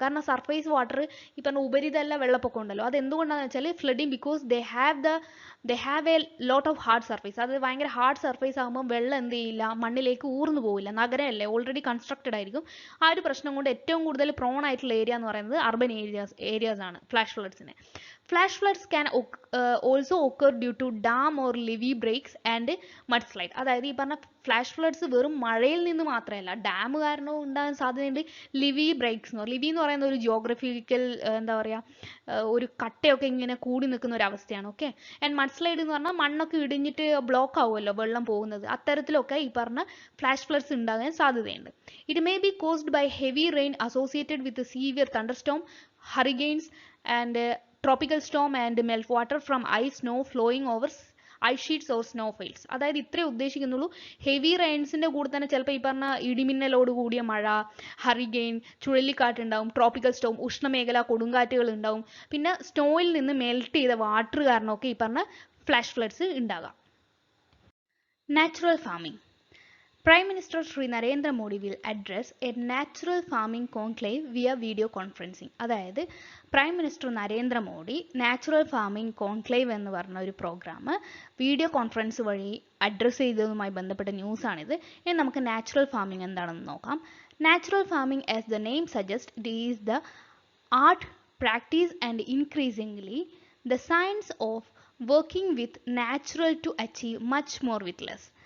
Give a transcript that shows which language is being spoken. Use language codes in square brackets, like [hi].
[ml] കാരണം surface water ഈ പറഞ്ഞ ഉപരിതല വെള്ളപ്പൊക്കം ഉണ്ടല്ലോ, അത് എന്തുകൊണ്ടാണെന്ന് വെച്ചാൽ [en] Flooding because they have a lot of hard surface. [ml] അത് ഭയങ്കര ഹാർഡ് സർഫേസ് ആകുമ്പോൾ വെള്ളം എന്ത് ചെയ്യില്ല, മണ്ണിലേക്ക് ഊർന്നു പോവില്ല. നഗരമല്ലേ, ഓൾറെഡി കൺസ്ട്രക്റ്റഡ് ആയിരിക്കും. ആ ഒരു പ്രശ്നം കൊണ്ട് ഏറ്റവും കൂടുതൽ പ്രോൺ ആയിട്ടുള്ള ഏരിയ എന്ന് പറയുന്നത് അർബൻ ഏരിയാസ് ആണ് flash ഫ്ലഡ്സിന്. [en] Flash floods can also occur due to dam or levee breaks and mudslide. [ml] അതായത് ഈ പറഞ്ഞ ഫ്ലാഷ് ഫ്ലഡ്സ് വെറും മഴയിൽ നിന്ന് മാത്രമല്ല, ഡാം കാരണവും ഉണ്ടാകാൻ സാധ്യതയുണ്ട്. ലിവി ബ്രേക്സ് എന്ന് പറയും. ലിവി എന്ന് പറയുന്ന ഒരു ജിയോഗ്രഫിക്കൽ എന്താ പറയുക, ഒരു കട്ടയൊക്കെ ഇങ്ങനെ കൂടി നിൽക്കുന്ന ഒരു അവസ്ഥയാണ്. ഓക്കെ. ആൻഡ് മഡ്സ്ലൈഡ് എന്ന് പറഞ്ഞാൽ മണ്ണൊക്കെ ഇടിഞ്ഞിട്ട് ബ്ലോക്ക് ആവുമല്ലോ വെള്ളം പോകുന്നത്. അത്തരത്തിലൊക്കെ ഈ പറഞ്ഞ ഫ്ലാഷ് ഫ്ലഡ്സ് ഉണ്ടാകാൻ സാധ്യതയുണ്ട്. [en] It may be caused by heavy rain associated with severe thunderstorm, hurricanes and tropical storm and meltwater from ice snow flowing over ice sheets or snowfields. [ml] അതായത് ഇത്രേ ഉദ്ദേശിക്കുന്നുള്ളൂ. ഹെവി റെയിൻസിന്റെ കൂടെ തന്നെ ചിലപ്പോൾ ഈ പറഞ്ഞ ഇടിമിന്നലോട് കൂടിയ മഴ, ഹറിക്കെയിൻ, ചുഴലിക്കാറ്റ് ഉണ്ടാവും, ട്രോപ്പിക്കൽ സ്റ്റോം, ഉഷ്ണമേഖല കൊടുങ്കാറ്റുകൾ ഉണ്ടാവും, പിന്നെ സ്നോയിൽ നിന്ന് മെൽറ്റ് ചെയ്ത വാട്ടർ കാരണമൊക്കെ ഈ പറഞ്ഞ ഫ്ലാഷ് ഫ്ലഡ്സ് ഉണ്ടാകാം. [en] Natural farming. Prime Minister Shri Narendra Modi will address a natural farming conclave via video conferencing. [ml] അതായത് prime minister Narendra Modi natural farming conclave എന്ന് പറഞ്ഞ ഒരു പ്രോഗ്രാം വീഡിയോ കോൺഫറൻസ് വഴി അഡ്രസ്സ് ചെയ്തതുമായി ബന്ധപ്പെട്ട ന്യൂസാണിത്. ഇനി നമുക്ക് നാച്ചുറൽ ഫാമിംഗ് എന്താണെന്ന് നോക്കാം. [en] Natural farming as the name suggest it is the art, practice and increasingly the science of working with natural to achieve much more with less.